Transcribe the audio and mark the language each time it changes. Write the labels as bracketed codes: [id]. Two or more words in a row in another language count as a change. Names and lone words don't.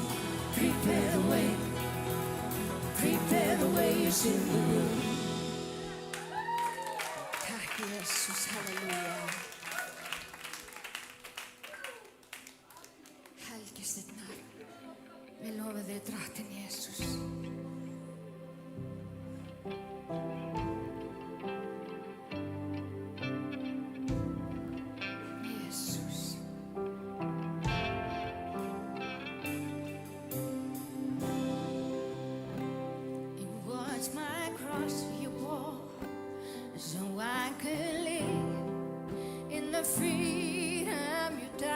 [en] Prepare the way, prepare the way, it's in the room. [is] Takk, Jesús. Halleluja. Helgist þitt nafn. Við lofum þig, Drottinn Jesús. Jesús. [en] It was my cross you bore, so I could live in the freedom you